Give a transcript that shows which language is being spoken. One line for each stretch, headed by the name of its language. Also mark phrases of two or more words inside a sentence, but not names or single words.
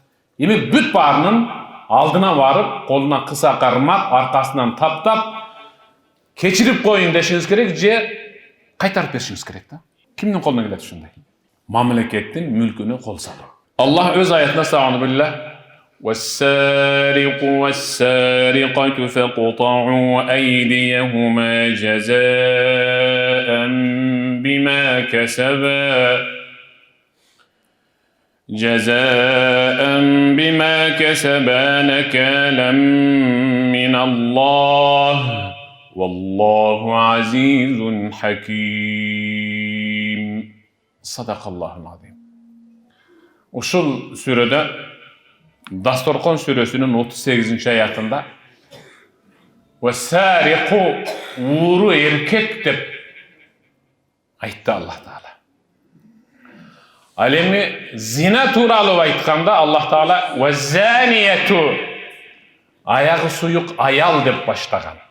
Kyrgyz: Эми бүт баарынын алдына барып, колуна кыса кармап, аркасынан таптап, кечирип коюн дешиңиз керек же кайтарып беришиңиз керек да. Кимдин колуна келет ушундай? Мамлекеттин мүлкүнө кол салуу. Аллах өз аятында сагыны билlah
Arabic: والسارق والسارقة فاقطعوا أيديهما جزاء بما كسبا نكالا من الله والله عزيز حكيم. صدق الله العظيم.
Kyrgyz: Ушул сүрөдө Dastorkon сүрөсүнүн 38 аятында «Вассариқу» ууру эркек деп айтты Аллах Таала. Ал эми зина тууралуу айтканда Аллах Таала «Ваззанияту» аягы суюк аял деп баштаган.